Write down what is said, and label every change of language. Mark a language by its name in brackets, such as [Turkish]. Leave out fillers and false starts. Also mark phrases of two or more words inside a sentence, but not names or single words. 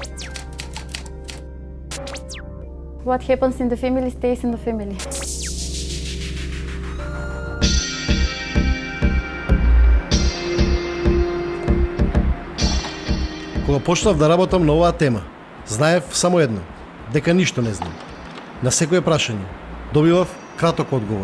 [English] What happens in the family stays in the family. [Macedonian] Кога почнав да работам на оваа тема, знаев само едно, дека ништо не знам. На секое прашање добивав краток одговор.